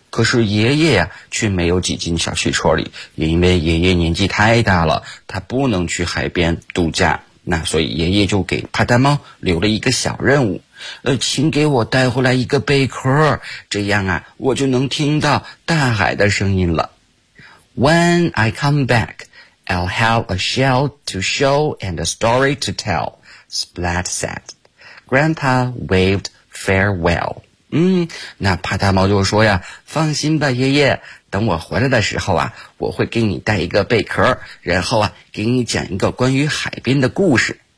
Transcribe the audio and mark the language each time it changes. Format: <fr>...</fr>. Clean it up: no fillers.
<zh>可是爷爷呀，却没有挤进小汽车里，因为爷爷年纪太大了，他不能去海边度假。那所以爷爷就给啪嗒猫留了一个小任务。请给我带回来一个贝壳，这样啊，我就能听到大海的声音了。</zh> <en>When I come back, I'll have a shell to show and a story to tell, Splat said. Grandpa waved farewell.</en> <zh>那啪嗒猫就说呀，放心吧，爷爷，等我回来的时候啊，我会给你带一个贝壳，然后啊，给你讲一个关于海边的故事。</zh>